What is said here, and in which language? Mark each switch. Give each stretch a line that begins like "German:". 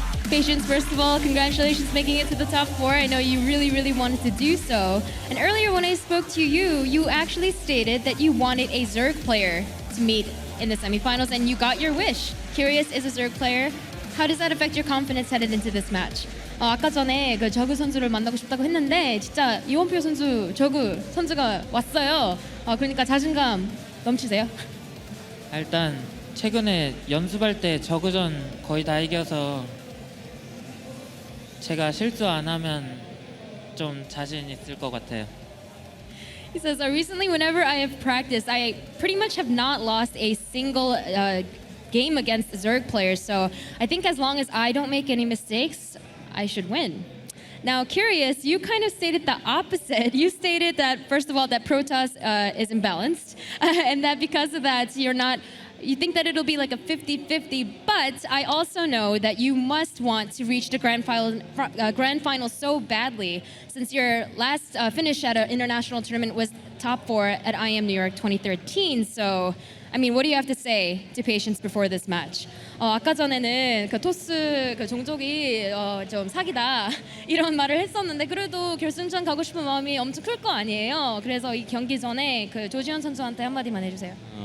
English: Patience, first of all, congratulations making it to the top 4. I know you really, really wanted to do so. And earlier when I spoke to you, you actually stated that you wanted a Zerg player to meet in the semifinals, and you got your wish. Curious is a Zerg player. How does that affect your confidence headed into this match?
Korean: 아까 전에 그 저그 선수를 만나고 싶다고 했는데 진짜 이원표 선수, 저그 선수가 왔어요. 그러니까 자신감 넘치세요? 일단 최근에 연습할 때 저그전 거의 다 이겨서 제가 실수 안 하면 좀 자신 있을 것 같아요.
English: He says, recently whenever I have practiced, I pretty much have not lost a single game against Zerg players. So I think as long as I don't make any mistakes, I should win. Now, Curious, you kind of stated the opposite. You stated that, first of all, that Protoss is imbalanced, and that because of that, you think that it'll be like a 50-50, but I also know that you must want to reach the grand final so badly, since your last finish at an international tournament was top 4 at IM New York 2013. So, I mean, what do you have to say to Patience before this match?
Korean: 아까 전에는 그 토스 그 종족이 좀 사기다 이런 말을 했었는데 그래도 결승전 가고 싶은 마음이 엄청 클 거 아니에요. 그래서 이 경기 전에 그 조지현 선수한테 한마디만 해주세요.